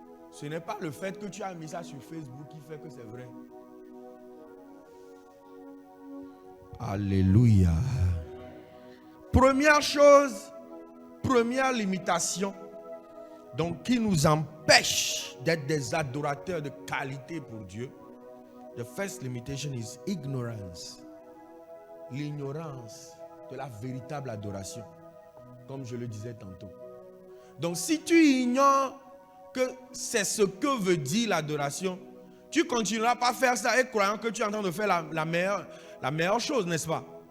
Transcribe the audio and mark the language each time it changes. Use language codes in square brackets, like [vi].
[fr] Ce n'est pas le fait que tu as mis ça sur Facebook qui fait que c'est vrai. Alléluia. Première chose, première limitation, donc qui nous empêche d'être des adorateurs de qualité pour Dieu. [en] The first limitation is ignorance. [fr] L'ignorance de la véritable adoration, comme je le disais tantôt. Donc si tu ignores que c'est ce que veut dire l'adoration, tu continueras pas à faire ça et croyant que tu es en train de faire la meilleure chose, n'est-ce pas?